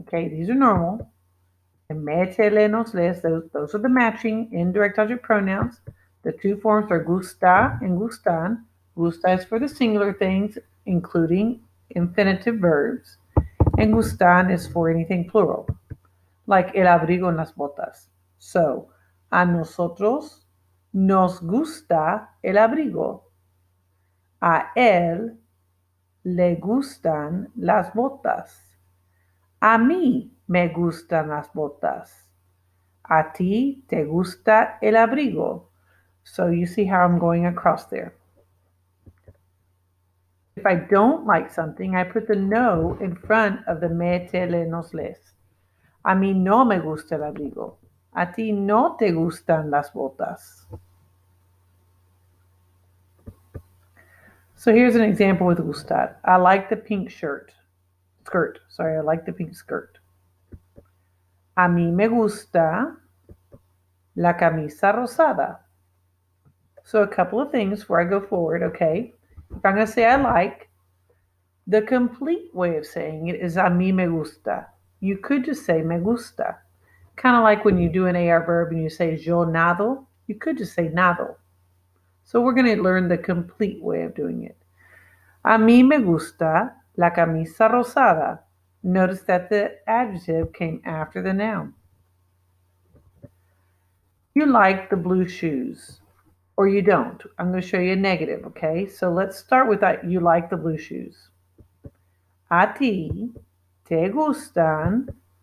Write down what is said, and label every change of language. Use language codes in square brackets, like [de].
[en] Okay, these are normal. And me te le nos les, those are the matching indirect object pronouns. The two forms are gusta and gustan. Gusta is for the singular things, including infinitive verbs. And gustan is for anything plural, like [es] el abrigo en las botas. So, a nosotros nos gusta el abrigo. A él le gustan las botas. A mí me gustan las botas. A ti te gusta el abrigo. [en] So you see how I'm going across there. If I don't like something, I put the no in front of the me, te, le, nos, les. [es] A mí no me gusta el abrigo. A ti no te gustan las botas. [en] So here's an example with gustar. I like the pink skirt. Sorry, I like the pink skirt. [es] A mí me gusta la camisa rosada. [en] So a couple of things before I go forward, okay? If I'm going to say I like, the complete way of saying it is [es] a mí me gusta. [en] You could just say [es] me gusta. [en] Kind of like when you do an AR verb and you say [es] yo nado, [en] you could just say nado. So we're going to learn the complete way of doing it. [es] A mí me gusta la camisa rosada. [en] Notice that the adjective came after the noun. You like the blue shoes, or you don't. I'm going to show you a negative, okay? So let's start with that. You like the blue shoes. [es] A ti te gustan